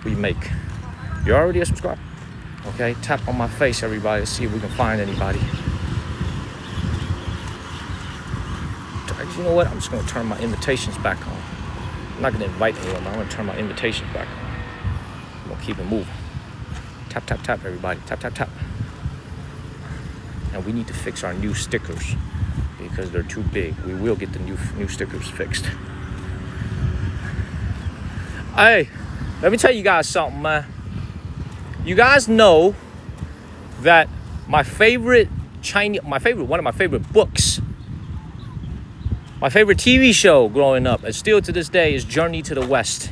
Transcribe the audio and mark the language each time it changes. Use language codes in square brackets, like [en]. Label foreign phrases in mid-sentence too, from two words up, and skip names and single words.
[en] We make. You're already a subscriber. Okay, tap on my face, everybody. Let's see if we can find anybody. You know what? I'm just gonna turn my invitations back on. I'm not gonna invite anyone, but I'm gonna turn my invitations back on. I'm gonna keep it moving. Tap, tap, tap, everybody. Tap, tap, tap. And we need to fix our new stickers because they're too big. We will get the new stickers fixed. Hey, let me tell you guys something, man. You guys know that one of my favorite books, my favorite TV show growing up, and still to this day, is Journey to the West.